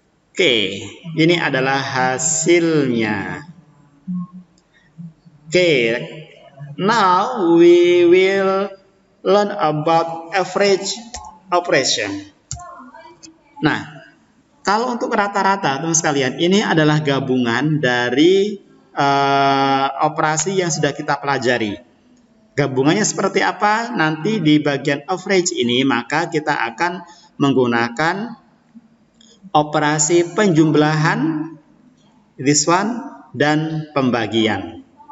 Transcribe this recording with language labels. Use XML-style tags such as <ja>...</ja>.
<id>Oke, ini adalah hasilnya.</id> <en>Oke, now we will learn about average operation.</en> <id>Nah, kalau untuk rata-rata, teman sekalian, ini adalah gabungan dari operasi yang sudah kita pelajari. Gabungannya seperti apa? Nanti di bagian average ini, maka kita akan menggunakan operasi penjumlahan,</id> <en>this one,</en> <id>dan pembagian.</id>